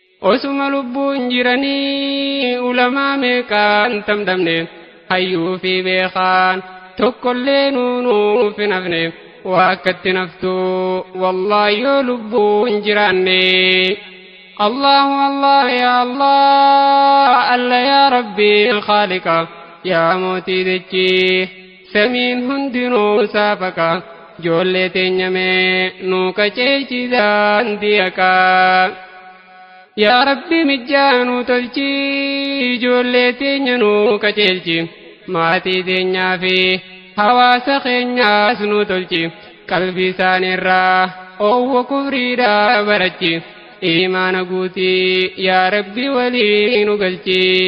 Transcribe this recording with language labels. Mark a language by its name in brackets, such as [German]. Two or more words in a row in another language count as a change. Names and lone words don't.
[Oromo] Osuma lubbuun jiranii, ulamaa meeqaan tamdamne, hayyuu fi beekaan, tokkollee nuu nuuf hin hafne, waa akkatti naftu, wallaahi yoo lubbuun jiraanne. [Arabic] Allahu Allah, ya Allah, Alla ya Rabbi, Khaliqa, [Oromo] ya Mootii dachii, samiin hundinuu saafaqa, ijoollee teenya mee nuu qajeelchi daandii haqaa. [Arabic] Ya Rabbi, [Oromo] mijjaa nuu tolchi, ijoollee teenya nuu qajeelchi, maatii teenyaa fi hawaasa keenyaas nuu tolchi, qalbii isaaniirraa oowwa kufriidhaa barachi, iimaana guutii, [Arabic] ya Rabbi, [Oromo] walii nu galchi.